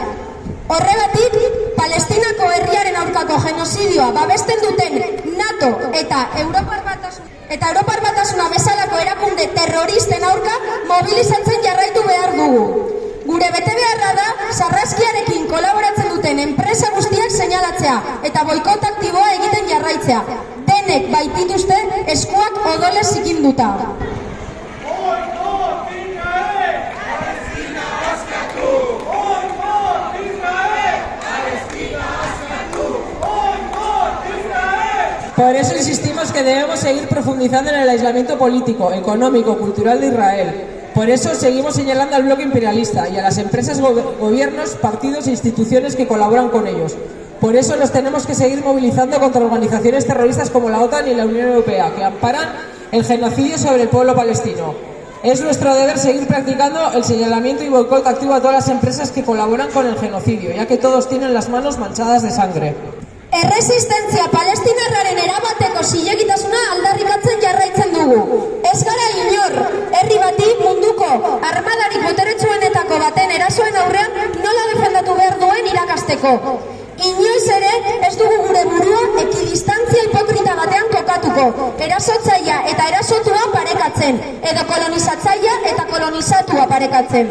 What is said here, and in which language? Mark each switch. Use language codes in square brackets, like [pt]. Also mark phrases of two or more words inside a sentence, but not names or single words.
[eu] Horregatik, Palestinako herriaren aurkako genozidioa babesten duten NATO eta Europar Batasuna bezalako erakunde terroristen aurka mobilizatzen jarraitu behar dugu. Gure betebeharra da sarraskiarekin kolaboratzen duten enpresa guztiak seinalatzea eta boikot aktiboa egiten jarraitzea. Denek baitituzte eskuak odolez zikinduta. [es] Por eso insistimos que debemos seguir profundizando en el aislamiento político, económico, cultural de Israel. Por eso seguimos señalando al bloque imperialista y a las empresas, gobiernos, partidos e instituciones que colaboran con ellos. Por eso nos tenemos que seguir movilizando contra organizaciones terroristas como la OTAN y la Unión Europea, que amparan el genocidio sobre el pueblo palestino. Es nuestro deber seguir practicando el señalamiento y boicot activo a todas las empresas que colaboran con el genocidio, ya que todos tienen las manos manchadas de sangre. [eu] Erresistentzia palestinarraren erabateko zilegitasuna aldarrikatzen jarraitzen dugu. Ez gara inor, herri bati munduko armadarik boteretsuenetako baten erasoen aurrean nola defendatu behar duen irakasteko. Inoiz ere ez dugu gure burua ekidistantzia hipokrita batean kokatuko, erasotzailea eta erasotua parekatzen, edo kolonizatzailea eta kolonizatua parekatzen.